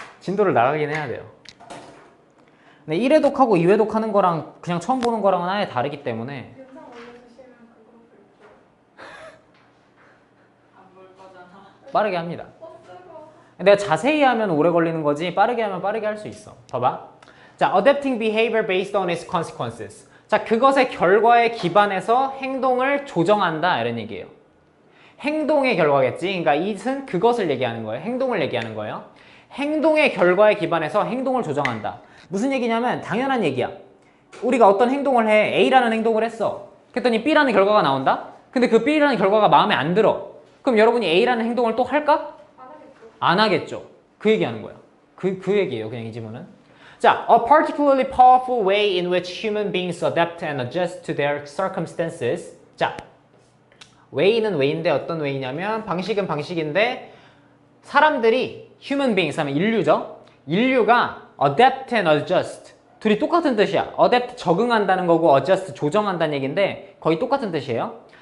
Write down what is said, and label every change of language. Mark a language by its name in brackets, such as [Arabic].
[Korean] 진도를 나가긴 해야 돼요. 근데 1회독하고 2회독 하는 거랑 그냥 처음 보는 거랑은 아예 다르기 때문에 영상 올려주시면 그거 볼게요. 안 볼 거잖아. 빠르게 합니다. 뜨거. 내가 자세히 하면 오래 걸리는 거지 빠르게 하면 빠르게 할 수 있어. 봐봐. [English] 자, adapting behavior based on its consequences. [Korean] 자, 그것의 결과에 기반해서 행동을 조정한다 이런 얘기예요. 행동의 결과겠지. 그러니까 it은 그것을 얘기하는 거예요. 행동을 얘기하는 거예요. 행동의 결과에 기반해서 행동을 조정한다. 무슨 얘기냐면 당연한 얘기야. 우리가 어떤 행동을 해. A라는 행동을 했어. 그랬더니 B라는 결과가 나온다. 근데 그 B라는 결과가 마음에 안 들어. 그럼 여러분이 A라는 행동을 또 할까? 안 하겠죠. 안 하겠죠. 그 얘기하는 거야. 그 얘기예요. 그냥 이 지문은. [English] 자, a particularly powerful way in which human beings adapt and adjust to their circumstances. [Korean] 자, way는 way인데 어떤 way냐면 방식은 방식인데 사람들이 human beings 하면 인류죠. 인류가 [English] adapt and adjust [Korean] 둘이 똑같은 뜻이야. adapt 적응한다는 거고 adjust 조정한다는 얘기인데 거의 똑같은 뜻이에요.